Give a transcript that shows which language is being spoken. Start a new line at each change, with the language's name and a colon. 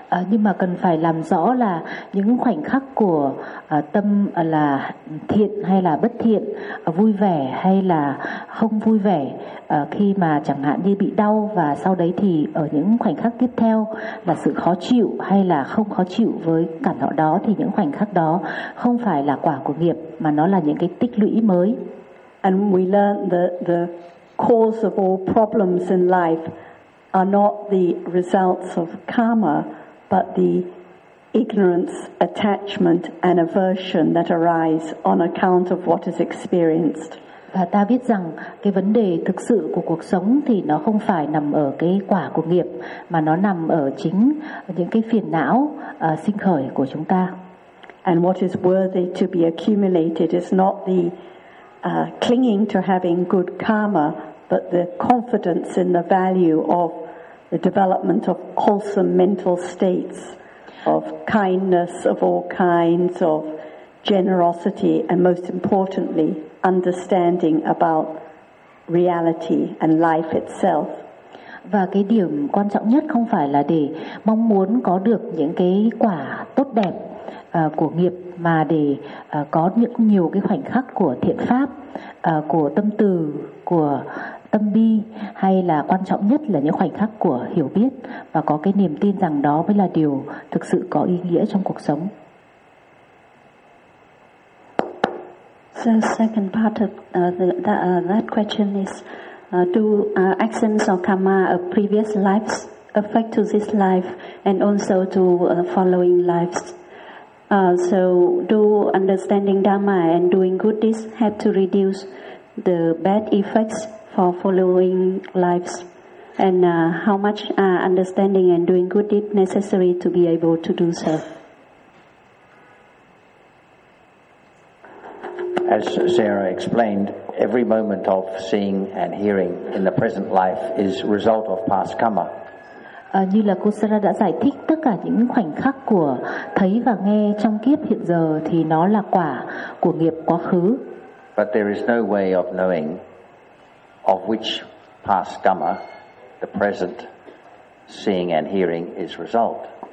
Vietnamese: Nhưng mà cần phải làm rõ là những khoảnh khắc của tâm là thiện hay là bất thiện, vui vẻ hay là không vui vẻ, khi mà chẳng hạn như bị đau và sau đấy thì ở những khoảnh khắc tiếp theo là sự khó chịu hay là không khó chịu với cảm thọ đó, thì những khoảnh khắc đó không phải là quả của nghiệp mà nó là những cái tích lũy mới.
English: And we learn that the cause of all problems in life are not the results of karma, but the ignorance, attachment and aversion that arise on account of what is experienced.
Vietnamese: Và ta biết rằng cái vấn đề thực sự của cuộc sống thì nó không phải nằm ở cái quả của nghiệp, mà nó nằm ở chính những cái phiền não sinh khởi của chúng ta.
English: And what is worthy to be accumulated is not the clinging to having good karma, but the confidence in the value of the development of wholesome mental states, of kindness of all kinds, of generosity, and most importantly, understanding about reality and life itself.
Vietnamese: Và cái điểm quan trọng nhất không phải là để mong muốn có được những cái quả tốt đẹp của nghiệp, mà để có những nhiều cái khoảnh khắc của thiện pháp, của tâm từ, của tâm bi, hay là quan trọng nhất là những khoảnh khắc của hiểu biết và có cái niềm tin rằng đó mới là điều thực sự có ý nghĩa trong cuộc sống.
English: So second part of that question is, do accidents or karma of previous lives affect to this life and also to following lives? So do understanding Dharma and doing good deeds have to reduce the bad effects for following lives? And how much are understanding and doing good deeds necessary to be able to do so? As Sarah explained, every moment of seeing and hearing in the present life is result of past karma.
Vietnamese: Như là cô Sarah đã giải thích, tất cả những khoảnh khắc của thấy và nghe trong kiếp hiện giờ thì nó là quả của nghiệp quá khứ.
English: But there is no way of knowing of which past karma the present seeing and hearing is result.